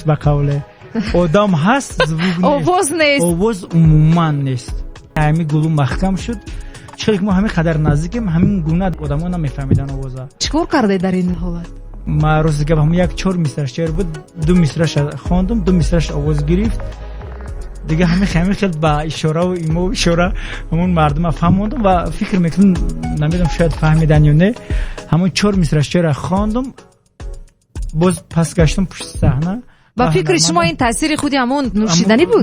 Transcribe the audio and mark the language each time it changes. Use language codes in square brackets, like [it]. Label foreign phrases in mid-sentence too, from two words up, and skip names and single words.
[tg] ба қавле одам ҳаст, звук нест, овоз умуман нест. ҳамин гулу маҳкам шуд. чӣ ки мо ҳамин қадар наздикем, ҳамин гуна одамо намефаҳмиданд овоза. чӣ кор кардед дар ин ҳолат? ма рӯзи гап ҳам як 4 мисраш шеър буд, 2 мисраш хондум, 2 мисраш овоз гирифт. [fa] دیگه همین خیلی با اشاره و ایمو اشاره همون مردم فهمیدم و فکر میکنم نمیدونم شاید فهمیدن یا نه. همون 4 مصرع شعر خواندم، باز پس گشتم پشت صحنه با فکر شما این تاثیر خودی همون نوشیدنی بود؟